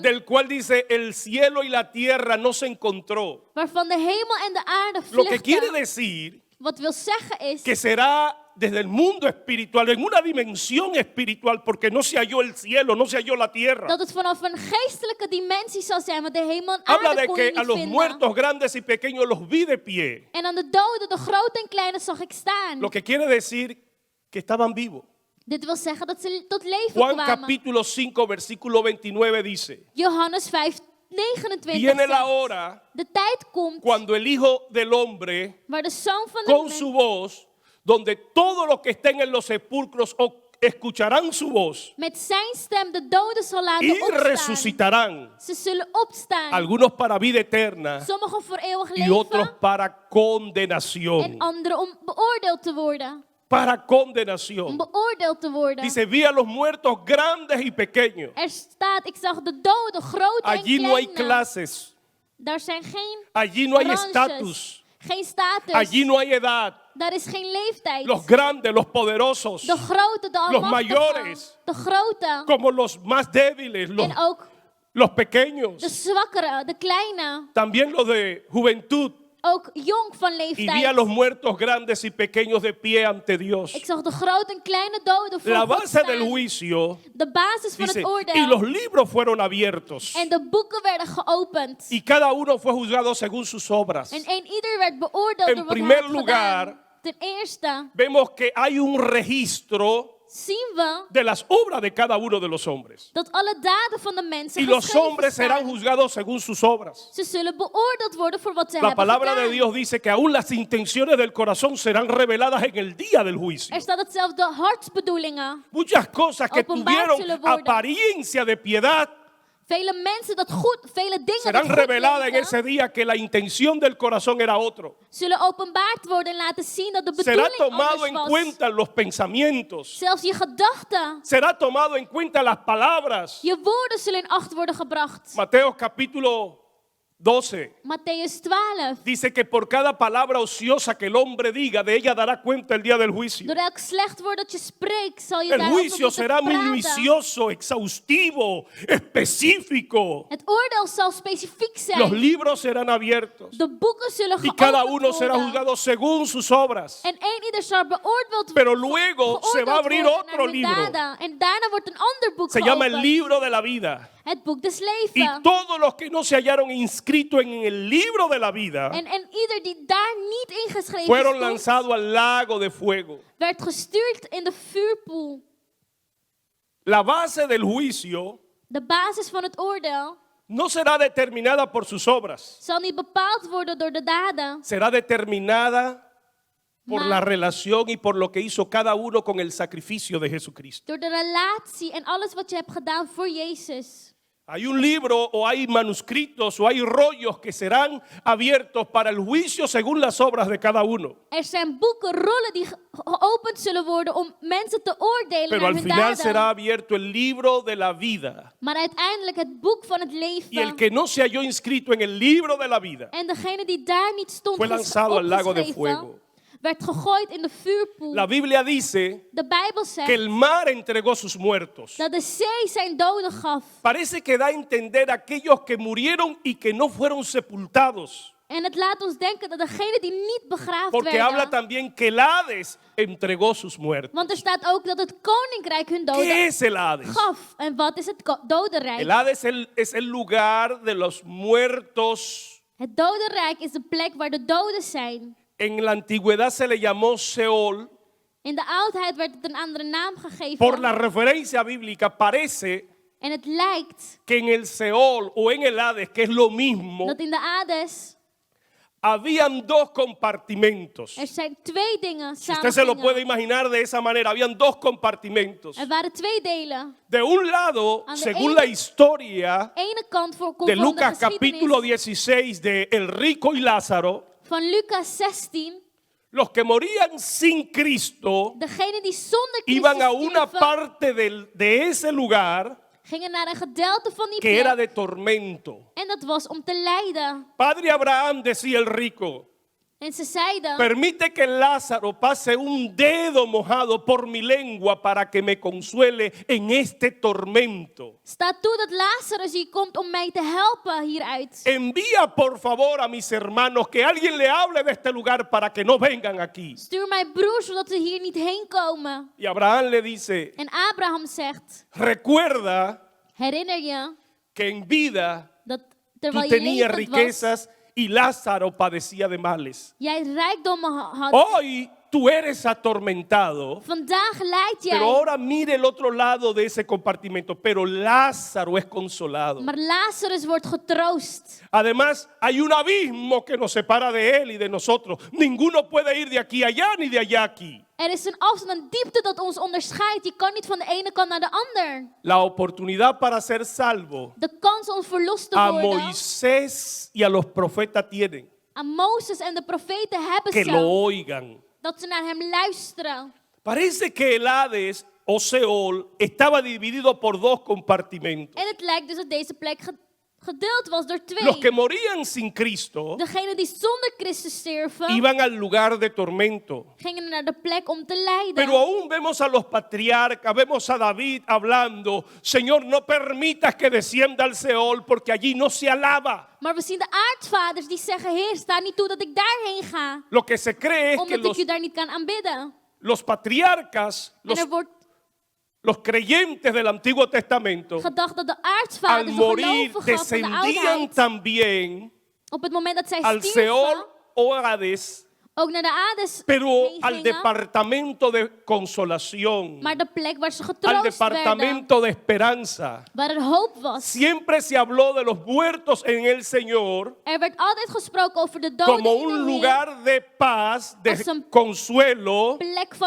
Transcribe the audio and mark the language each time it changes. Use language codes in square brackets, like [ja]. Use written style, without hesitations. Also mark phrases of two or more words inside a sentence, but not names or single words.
[es] del cual dice el cielo y la tierra no se encontró. [nl] Waarvan de hemel en de aarde [es] Lo que quiere [nl] vluchten. [es] decir [nl] Wat wil zeggen is [es] que será desde el mundo espiritual, en una dimensión espiritual, porque no se halló el cielo, no se halló la tierra. [nl] dat het vanaf een geestelijke dimensie zal zijn. Want de hemel en [es] Habla [nl] aarde [es] de [nl] kon [es] que [nl] je [es] a [nl] niet [es] los [nl] vinden. [es] muertos grandes y pequeños los vi de pie. [nl] En aan de doden, de grote en kleine, zag ik staan. [es] Lo que quiere decir que estaban vivos. [nl] Dit wil zeggen dat ze tot leven [es] Juan [nl] kwamen. [es] capítulo 5, versículo 29 dice, [nl] Johannes 5, 29 [es] viene la [nl] zegt, [es] hora [nl] de tijd komt [es] cuando el Hijo del Hombre, [nl] waar de zoon van de [es] con [nl] mens [es] su voz, donde todos los que estén en los sepulcros escucharán su voz [nl] met zijn stem de doden zal laten [es] y [nl] opstaan. [es] resucitarán, [nl] Ze zullen opstaan. [es] algunos para vida eterna [nl] Sommigen voor eeuwig [es] y otros [nl] leven [es] para [nl] en [es] condenación. [nl] anderen om beoordeeld te worden. [es] Para [nl] Om [es] condenación. [nl] beoordeeld te worden. [es] Dice, vi a los muertos grandes y pequeños. [nl] Er staat, ik zag de doden, grote [es] Allí [nl] en [es] no hay [nl] kleine. [es] clases, [nl] Daar zijn geen [es] allí no hay ranges, estatus, [nl] geen status. [es] allí no hay edad. [nl] Daar is geen leeftijd. [es] Los grandes, los poderosos, [nl] De grote, de [es] los [nl] almachtigen, [es] mayores, [nl] de grote [es] como los más débiles, [nl] en ook [es] los pequeños, [nl] de zwakkere, de kleine, [es] también los de juventud. [nl] ook jong van [es] Y vi a [nl] leeftijd. [es] los muertos grandes y pequeños de pie ante Dios. [nl] Ik zag de grote en kleine doden voor [es] La [nl] God [es] base del [nl] staan. [es] juicio [nl] De basis van [es] dice, [nl] het oordeel. [es] y los libros fueron abiertos. [nl] En de boeken werden geopend. [es] Y cada uno fue juzgado según sus obras. [nl] En ieder werd beoordeeld [es] En [nl] door wat hij [es] primer [nl] had [es] lugar, [nl] gedaan. Ten eerste [es] Vemos que hay un registro [nl] zien we [es] de las obras de cada uno de los hombres. [nl] dat alle daden van de mensen [es] Y los [nl] geschreven [es] hombres serán [nl] staan. [es] juzgados según sus obras. [nl] Ze zullen beoordeeld worden voor wat ze [es] La [nl] hebben [es] palabra de [nl] gedaan. [es] Dios dice que aún las intenciones del corazón serán reveladas en el día del juicio. [nl] Er staat dat zelfs de hartsbedoelingen [es] Muchas cosas que [nl] Openbaar [es] tuvieron [nl] zullen worden. [es] apariencia de piedad [nl] Vele mensen dat goed, vele dingen [es] Serán [nl] dat goed [es] reveladas en [nl] leven, [es] ese día que la intención del corazón era otro. [nl] zullen openbaard worden en laten zien dat de [es] Será [nl] bedoeling [es] tomado [nl] anders [es] en [nl] was. [es] cuenta los pensamientos. [nl] Zelfs je gedachten, [es] Será tomado en cuenta las palabras. [nl] je woorden zullen in acht worden gebracht. [es] Mateo capítulo 12 [nl] Matthäus 12. [es] dice que por cada palabra ociosa que el hombre diga, de ella dará cuenta el día del juicio. [nl] Door elk slecht woord dat je spreekt, zal je [es] El [nl] daarover [es] juicio [nl] moeten [es] será [nl] praten. [es] minucioso, exhaustivo, específico. [nl] Het oordeel zal specifiek [es] Los [nl] zijn. [es] libros serán abiertos [nl] De boeken zullen [es] y cada [nl] geopend [es] uno será [nl] worden. [es] juzgado según sus obras. [nl] En ieder zal beoordeeld [es] Pero luego se va a [nl] geoordeeld [es] abrir [nl] worden [es] otro [nl] naar hun [es] libro. [nl] daden. En daarna wordt een ander boek [es] Se llama el [nl] geopend. [es] libro de la vida. [nl] Het boek des [es] Y [nl] leven. [es] todos los que no se hallaron inscritos en el libro de la vida [nl] En ieder die daar niet ingeschreven [es] fueron [nl] stond, [es] lanzados al lago de fuego. [nl] werd gestuurd in de vuurpoel. [es] La base del juicio [nl] De basis van het oordeel [es] no será determinada por sus obras, [nl] zal niet bepaald worden door de daden, [es] será determinada por la relación y por lo que hizo cada uno con el sacrificio de Jesucristo. [nl] door de relatie en alles wat je hebt gedaan voor Jezus. [es] Hay un libro o hay manuscritos o hay rollos que serán abiertos para el juicio según las obras de cada uno. [nl] Er zijn boeken, rollen die geopend zullen worden om mensen te oordelen [es] Pero [nl] naar [es] al [nl] hun [es] final será [nl] daden. [es] abierto el libro de la vida. [nl] Maar uiteindelijk het boek van het [es] Y el [nl] leven. [es] que no se halló inscrito en el libro de la vida [nl] En degene die daar niet stond [es] fue lanzado al lago de fuego. [nl] opgeschreven, werd gegooid in de vuurpoel. [es] La Biblia dice [nl] De Bijbel [es] que [nl] zegt [es] el mar entregó sus muertos. [nl] dat de zee zijn doden gaf. [es] Parece que da a entender a aquellos que murieron y que no fueron sepultados. [nl] En het laat ons denken dat degenen die niet begraafd [es] Porque habla [nl] werden. [es] también que el Hades entregó sus muertos. [nl] Want er staat ook dat het koninkrijk hun [es] ¿Qué [nl] doden [es] es el Hades? [nl] gaf. En wat is het dodenrijk? [es] El Hades es el lugar de los muertos. [nl] Het dodenrijk is de plek waar de doden zijn. [es] En la antigüedad se le llamó Seol. [nl] In de oudheid werd het een andere naam gegeven. [es] Por la referencia bíblica parece [nl] En het lijkt [es] que en el Seol o en el Hades, que es lo mismo, [nl] dat in de Hades [es] habían dos compartimentos. [nl] er zijn twee dingen [es] Si usted se lo puede [nl] samen. [es] imaginar de esa manera, habían dos compartimentos. [nl] Er waren twee delen. [es] De un lado, [nl] Aan de [es] según [nl] ene- [es] la historia [nl] Ene kant voor [es] de [nl] conform de [es] Lucas capítulo [nl] geschiedenis [es] 16 de El Rico y Lázaro, [nl] van Lucas 16. [es] los que morían sin Cristo [nl] Degenen die zonder [es] iban [nl] Christus [es] a una [nl] stierven, [es] parte de ese lugar [nl] gingen naar een gedeelte van die [es] que era [nl] plek. [es] de tormento. [nl] En dat was om te lijden. [es] Padre Abraham, decía el rico, [nl] En ze zeiden, [es] permite que Lázaro pase un dedo mojado por mi lengua para que me consuele en este tormento. [nl] sta toe dat Lazarus hier komt om mij te helpen hieruit. [es] Envía por favor a mis hermanos que alguien le hable de este lugar para que no vengan aquí. [nl] Stuur mijn broer zodat ze hier niet heen komen. [es] Y Abraham le dice, [nl] En Abraham zegt, [es] recuerda [nl] herinner je [es] que en vida [nl] dat [es] tú [nl] terwijl je [es] tenías [nl] levend was, [es] riquezas y Lázaro padecía de males. [nl] jij rijkdommen had. [es] Hoy tú eres atormentado, [nl] Vandaag lijdt jij. [es] pero ahora mire el otro lado de ese compartimento. Pero Lázaro es consolado. [nl] Maar Lazarus wordt getroost. [es] Además, hay un abismo que nos separa de él y de nosotros. Ninguno puede ir de aquí allá ni de allá aquí. [nl] Er is een afstand, een diepte dat ons onderscheidt. Je kan niet van de ene kant naar de ander. [es] La oportunidad para ser salvo [nl] De kans om verlost te [es] a [nl] worden [es] Moisés y a los profetas tienen. [nl] aan Mozes en de profeten hebben [es] Que lo [nl] ze. [es] oigan. [nl] Dat ze naar hem luisteren. [es] Parece que el Hades o Seol estaba dividido por dos compartimentos. [nl] En het lijkt dus dat deze plek gedeeld was door twee. [es] Los que morían sin Cristo [nl] Degenen die zonder Christus sterven, [es] iban al lugar de tormento. [nl] gingen naar de plek om te lijden. [es] Pero aún vemos a los patriarcas, vemos a David hablando, Señor, no permitas que descienda al Seol porque allí no se alaba. [nl] Maar we zien de aartsvaders die zeggen, Heer, sta niet toe dat ik daarheen ga. [es] Lo que se cree es que [nl] Omdat ik u daar niet kan aanbidden. [es] los patriarcas, [nl] En er wordt [es] los creyentes del Antiguo Testamento, [nl] gedacht dat de [es] al [nl] aartsvaders, de [es] morir [nl] gelovigen van de [es] descendían [nl] oudheid, [es] también [nl] op het moment dat zij [es] al [nl] stierven, [es] Seol o Hades, [nl] ook naar de Hades [es] pero [nl] heen [es] al [nl] gingen, [es] departamento de consolación, [nl] maar de plek waar ze [es] al [nl] getroost werden, [es] departamento de esperanza. [nl] waar er hoop was. [es] Siempre se habló de los muertos en el Señor [nl] Er werd altijd gesproken over de doden [es] como [nl] in de [es] un [nl] Heer, [es] lugar de paz, de [nl] Als een [es] consuelo, [nl] plek van